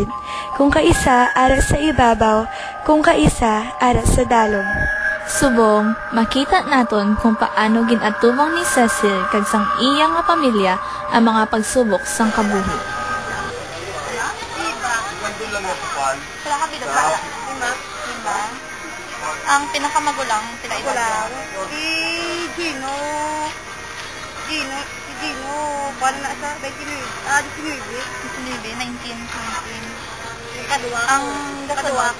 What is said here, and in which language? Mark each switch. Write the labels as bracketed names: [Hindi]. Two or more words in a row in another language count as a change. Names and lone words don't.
[Hiligaynon] Kung kaisa, ara sa ibabaw. Kung kaisa, ara sa dalom. Subong, makita naton kung paano ginatubang ni Cecil kag sang iya nga pamilya ang mga pagsubok sang kabuhi. Wala ka binabala. Diba? Ang pinakamagulang sila Magulang. Si Gino, paano na sa 19? 19. Kadua. Ang kadua ko.